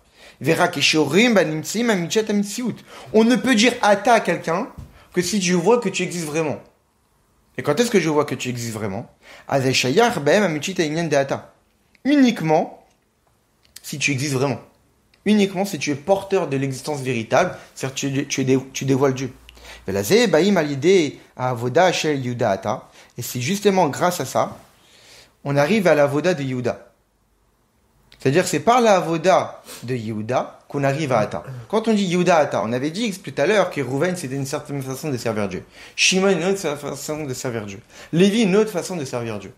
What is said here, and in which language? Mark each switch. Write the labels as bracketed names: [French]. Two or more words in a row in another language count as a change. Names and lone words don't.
[French] On ne peut dire Ata à quelqu'un que si je vois que tu existes vraiment. Et quand est-ce que je vois que tu existes vraiment? Uniquement si tu existes vraiment. Uniquement si tu es porteur de l'existence véritable, c'est-à-dire tu dévoiles Dieu. [Hebrew] ולזה באים על ידי העבודה של יהודה אתה. [French] Et c'est justement grâce à ça, on arrive à la avoda de Yehuda. C'est-à-dire que c'est par la avoda de Yehuda qu'on arrive à Ata. Quand on dit Yehuda Ata, on avait dit tout à l'heure que Rouven c'était une certaine façon de servir Dieu. Shimon une autre façon de servir Dieu. Lévi une autre façon de servir Dieu.